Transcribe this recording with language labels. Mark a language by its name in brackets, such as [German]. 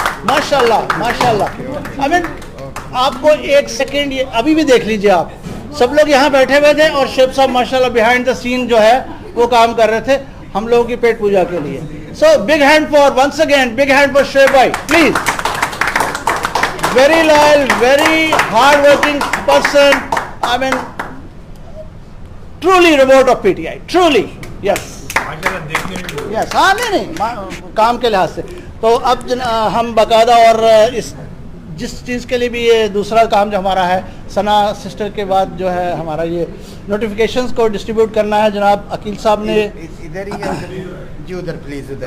[Urdu] ماشاءاللہ. I mean, آپ کو ایک سیکنڈ ابھی بھی دیکھ لیجئے, آپ سب لوگ یہاں بیٹھے ہوئے تھے اور شعیب صاحب ماشاءاللہ بیہائنڈ دا سین جو ہے وہ کام کر رہے تھے ہم لوگوں کی پیٹ پوجا کے لیے. [English] So big hand for once again, big hand for Shoaib بھائی please. Very loyal, very hard working person. I mean, truly robot of PTI, truly, yes. [Urdu] Yes, ہاں نہیں کام کے لحاظ سے. تو اب ہم باقاعدہ اور جس چیز کے لیے بھی یہ دوسرا کام جو ہمارا ہے ثنا سسٹر کے بعد جو ہے ہمارا یہ نوٹیفیکیشنز کو ڈسٹریبیوٹ کرنا ہے. جناب عقیل صاحب نے ادھر ہی جی ادھر پلیز ادھر